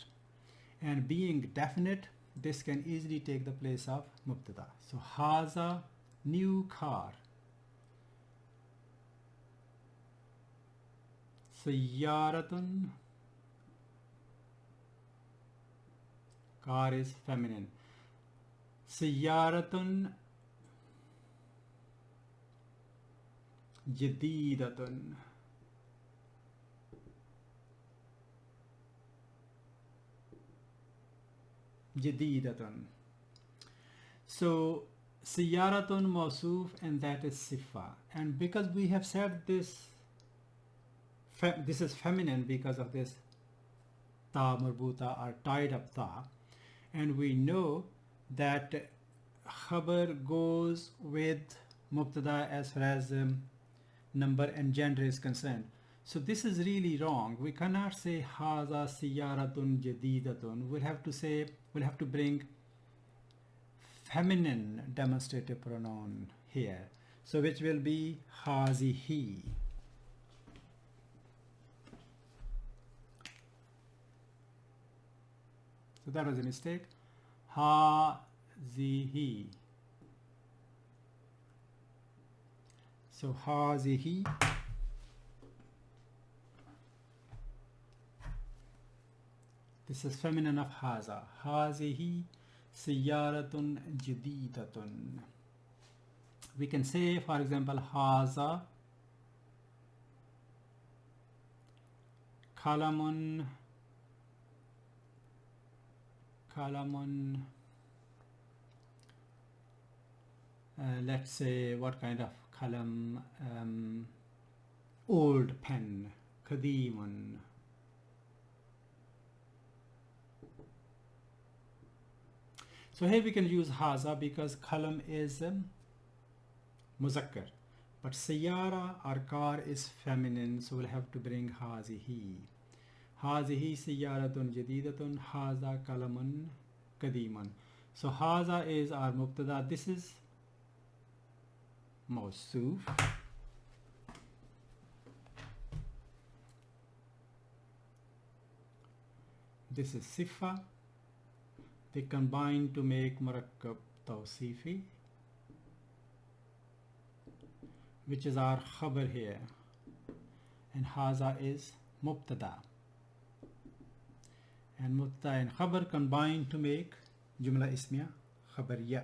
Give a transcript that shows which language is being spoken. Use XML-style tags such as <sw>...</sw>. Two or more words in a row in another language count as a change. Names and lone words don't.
<en>And being definite, this can easily take the place of mubtada. So haza, new car. Sayyaratun, car is feminine.</en> <ar>سيارةٌ جديدةٌ. Jadidatun.</ar> <en>So sayyaratun mawsoof, and that is sifa. And because we have said this is feminine because of this</en> <ar>تاء مربوطة</ar> <en>or tied up ta, and we know that khabar goes with mubtada as far as number and gender is concerned. So this is really wrong. We cannot say</en> <ar>هذا سيارةٌ جديدةٌ.</ar> <en>We'll have to bring feminine demonstrative pronoun here. So which will be hazihi. So that was a mistake. Hazihi. So hazihi. This is feminine of haza.</en> <ar>هذه سيارةٌ جديدةٌ.</ar> <en>We can say, for example,</en> <ar>هذا قلمٌ.</ar> <en>Let's say, what kind of kalam? Old pen. Qadimun. So here we can use haza because kalam is muzakkar, but sayyara or car is feminine, so we'll have to bring hazihi.</en> <ar>هذه سيارةٌ جديدةٌ، هذا قلمٌ قديماً.</ar> <en>So haza is our mubtada. This is mawsoof. This is sifa. They combine to make</en> <ar>مركب توصيفي,</ar> <en>which is our khabar here, and haza is mubtada, and mubtada and khabar combine to make</en> <ar>جملة اسمية خبرية.</ar>